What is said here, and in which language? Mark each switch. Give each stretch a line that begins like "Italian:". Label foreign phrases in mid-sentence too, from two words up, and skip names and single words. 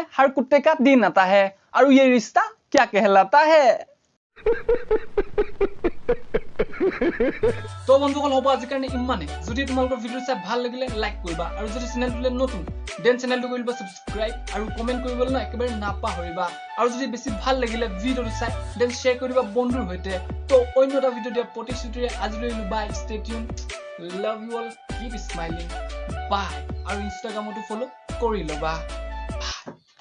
Hindi: हर कुत्ते का दिन आता है আৰু ये रिश्ता क्या कहलाता है
Assamese: তো বন্ধুসকল হ'ব আজি কাৰণে ইমানে যদি তোমালোকৰ ভিডিও চাই ভাল লাগিলে লাইক কৰিবা আৰু যদি চেনেলটোলে নতুন দেন চেনেলটো কৰিবা সাবস্ক্ৰাইব আৰু কমেন্ট কৰিবলৈ না একেবাৰে নাপাহৰিবা আৰু যদি বেছি ভাল লাগিলে ভিডিওটো চাই দেন শেয়াৰ কৰিবা বন্ধুৰ সৈতে তো অন্য এটা ভিডিও দিয়া প্ৰতিশ্ৰুতিৰে আজিলৈ
English: bye stay tune love you all keep smiling bye
Assamese: আৰু ইনষ্টাগ্ৰামতো ফলো কৰি লবা